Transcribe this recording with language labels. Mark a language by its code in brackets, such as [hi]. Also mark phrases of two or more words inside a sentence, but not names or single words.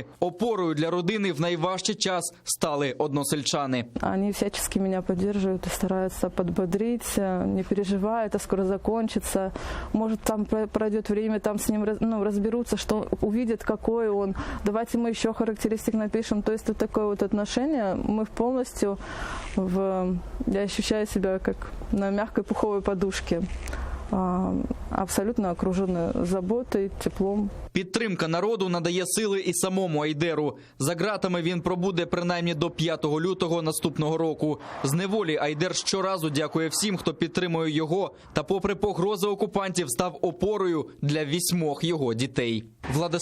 [uk] Опорою для родини в найважчий час стали односельчани. [ru] Они всячески меня поддерживают и стараются подбодрить. Не переживай, это скоро закончится. Может, там пройдет время, там с ним разберутся, что увидят, какой он. Давайте мы еще характеристик напишем. То есть вот такое вот отношение. Мы полностью я ощущаю себя как на мягкой пуховой подушке. Абсолютно окружена заботою, теплом. [uk] Підтримка народу надає сили і самому Айдеру. За ґратами він пробуде принаймні до 5 лютого наступного року. З неволі Айдер щоразу дякує всім, хто підтримує його, та попри погрози окупантів став опорою для 8 його дітей.